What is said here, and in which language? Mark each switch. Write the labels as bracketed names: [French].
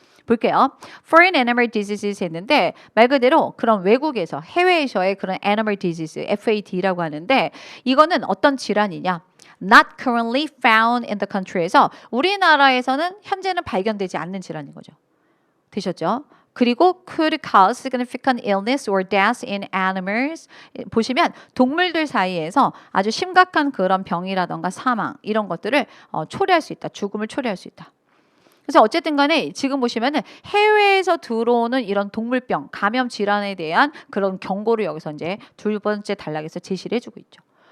[Korean] 볼게요. [English] Foreign animal diseases [Korean] 했는데 말 그대로 그런 외국에서 해외에서의 그런 animal disease, FAD라고 하는데 이거는 어떤 질환이냐? [English] Not currently found in the country [Korean] 에서 우리나라에서는 현재는 발견되지 않는 질환인 거죠. 되셨죠? [English] 그리고 could cause significant illness or death in animals. [Korean] 보시면 동물들 사이에서 아주 심각한 그런 병이라던가 사망 이런 것들을 초래할 수 있다. 죽음을 초래할 수 있다. 그래서 어쨌든 간에 지금 보시면은 해외에서 들어오는 이런 동물병, 감염 질환에 대한 그런 경고를 여기서 이제 두 번째 단락에서 제시를 해주고 있죠.